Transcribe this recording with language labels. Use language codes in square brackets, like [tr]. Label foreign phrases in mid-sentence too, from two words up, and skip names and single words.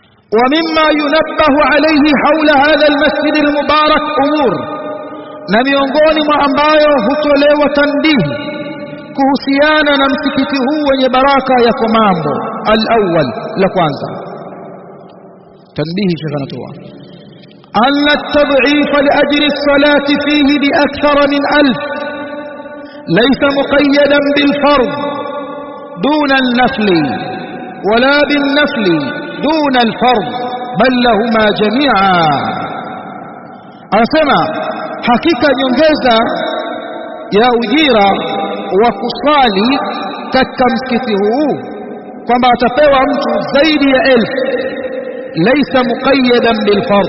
[ar] ومما ينبه عليه حول هذا المسجد المبارك أمور [sw] na miongoni mwa ambayo hutolewa tanbihi kuhusiana na msikiti huu wenye baraka yako mambo. [ar] الأول, [sw] la kwanza tanbihi shekha anatoa [ar] أن التضعيف لأجل الصلاة فيه بأكثر من 1000 ليس مقيدا بالفرض دون النفل ولا بالنفل دون الفرض بل لهما جميعا. [sw] Anasema hakika nyongeza ya ujira wa kusali katika msikiti huu kwamba atapewa mtu zaidi ya 1000 [ar] ليس مقيدا بالفرض.